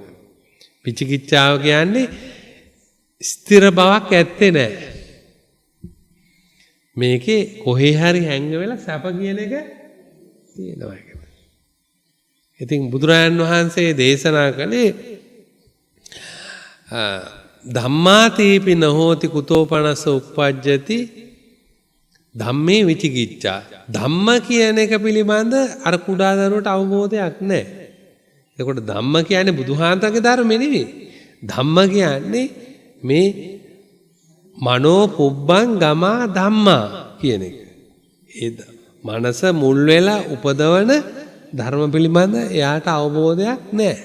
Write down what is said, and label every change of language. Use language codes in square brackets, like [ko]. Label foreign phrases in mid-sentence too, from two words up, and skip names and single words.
[si] විචිකිච්ඡාව කියන්නේ ස්ථිර බවක් ඇත්තේ නැහැ. මේකේ කොහේ හරි හැංග වෙලා සැප කියන එක තියෙනවා. ඉතින් බුදුරජාණන් වහන්සේ දේශනා කළේ [pi] ධම්මාතේපි නහෝති කුතෝපනස උප්පජ්ජති ධම්මේ විචිකිච්ඡා. [si] ධම්ම කියන එක පිළිබඳ අර කුඩා දරුවට අවබෝධයක් නැහැ. එතකොට ධම්ම කියන්නේ බුදුහාමරගේ ධර්ම නෙවෙයි. ධම්ම කියන්නේ මේ [pi] මනෝ පුබ්බං ගමා ධම්මා [si] කියන එක. ඒ මනස මුල් වෙලා උපදවන ධර්ම පිළිබඳ එයාට අවබෝධයක් නැහැ.